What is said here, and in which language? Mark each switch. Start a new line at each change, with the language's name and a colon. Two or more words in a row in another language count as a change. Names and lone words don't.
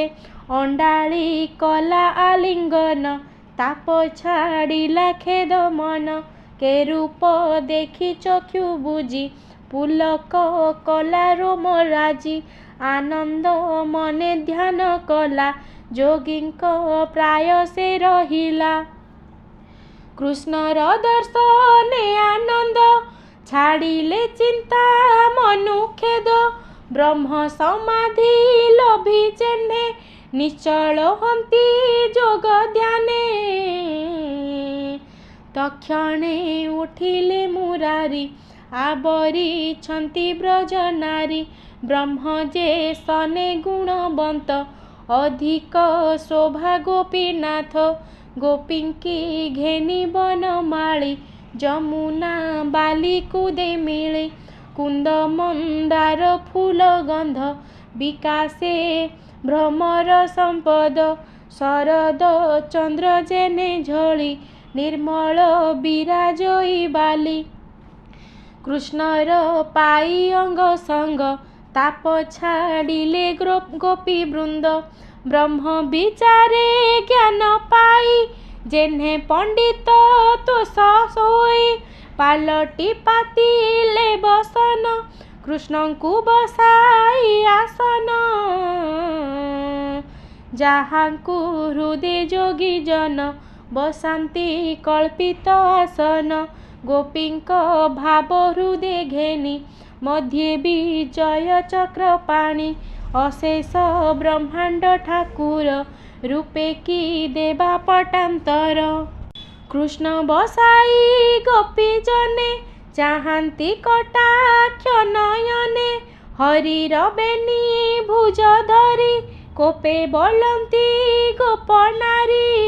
Odia: ଅଣ୍ଡାଳି କଲା ଆଲିଙ୍ଗନ ତାପ ଛାଡ଼ିଲା ଖେଦ ମନ। କେ ରୂପ ଦେଖି ଚକ୍ଷୁ ବୁଝି ପୁଲକ କଲା ରୋମ ରାଜି। ଆନନ୍ଦ ମନେ ଧ୍ୟାନ କଲା ଯୋଗୀଙ୍କ ପ୍ରାୟ ସେ ରହିଲା। କୃଷ୍ଣର ଦର୍ଶନେ ଆନନ୍ଦ ଛାଡ଼ିଲେ ଚିନ୍ତା ମନୁ ଖେଦ। ବ୍ରହ୍ମ ସମାଧି ଲୋଭୀ ଯେହ୍ନେ ନିଶ୍ଚଳ ହନ୍ତି ଯୋଗ ଧ୍ୟାନେ। ତକ୍ଷଣେ ଉଠିଲେ ମୁରାରି ଆବରି ଛନ୍ତି ବ୍ରଜ ନାରୀ। ବ୍ରହ୍ମ ଯେ ସନେ ଗୁଣବନ୍ତ ଅଧିକ ଶୋଭା ଗୋପୀନାଥ। ଗୋପୀଙ୍କି ଘେନି ବନମାଳୀ ଯମୁନା ବାଲି କୁଦେ ମିଳେ। କୁନ୍ଦ ମନ୍ଦାର ଫୁଲ ଗନ୍ଧ ବିକାଶେ ଭ୍ରମର ସମ୍ପଦ। ଶରଦ ଚନ୍ଦ୍ର ଯେନେ ଝଳି ନିର୍ମଳ ବିରାଜଇ ବାଲି। କୃଷ୍ଣର ପାଇ ଅଙ୍ଗ ସଙ୍ଗ ତାପ ଛାଡ଼ିଲେ ଗୋପୀ ବୃନ୍ଦ। ବ୍ରହ୍ମ ବିଚାରେ ଜ୍ଞାନ ପାଇ ଯେହ୍ନେ ପଣ୍ଡିତ ତୋଷ ସୋଇ। ପାଲଟି ପାତିଲେ ବସନ କୃଷ୍ଣଙ୍କୁ ବସାଇ ଆସନ। ଯାହାଙ୍କୁ ହୃଦୟ ଯୋଗୀ ଜନ ବସାନ୍ତି କଳ୍ପିତ ଆସନ। ଗୋପୀଙ୍କ ଭାବ ହୃଦୟ ଘେନି ମଧ୍ୟେ ବିଜୟ ଚକ୍ର ପାଣି। ଅଶେଷ ବ୍ରହ୍ମାଣ୍ଡ ଠାକୁର ରୂପେ କି ଦେବା ପଟାନ୍ତର। କୃଷ୍ଣ ବସାଇ ଗୋପୀ ଜନେ ଚାହାନ୍ତି କଟାକ୍ଷ ନୟନେ। ହରିର ବେନି ଭୁଜ ଧରି କୋପେ ବୋଲନ୍ତି ଗୋପ ନାରୀ।